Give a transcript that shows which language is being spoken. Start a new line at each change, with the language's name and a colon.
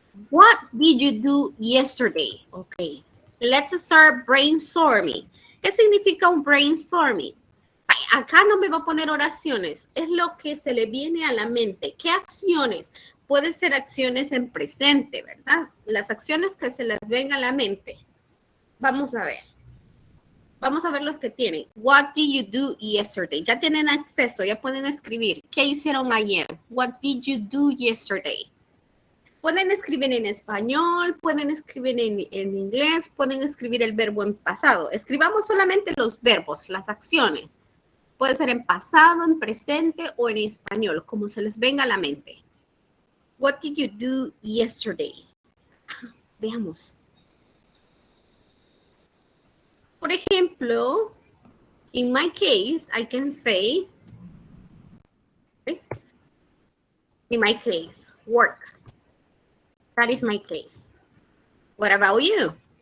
English: What did you do yesterday? Okay. Let's start brainstorming.
Spanish: ¿Qué significa un brainstorming? Acá no me va a poner oraciones. Es lo que se le viene a la mente. ¿Qué acciones? Puede ser acciones en presente, ¿verdad? Las acciones que se les vengan a la mente. Vamos a ver. Vamos a ver los que tienen.
English: What did you do yesterday?
Spanish: Ya tienen acceso, ya pueden escribir. ¿Qué hicieron ayer?
English: What did you do yesterday?
Spanish: Pueden escribir en español, pueden escribir en inglés, pueden escribir el verbo en pasado. Escribamos solamente los verbos, las acciones. Puede ser en pasado, en presente o en español, como se les venga a la mente.
English: What did you do yesterday?
Spanish: Veamos. Por ejemplo,
English: in my case, I can say, okay, in my case, work. That is my case. What about you?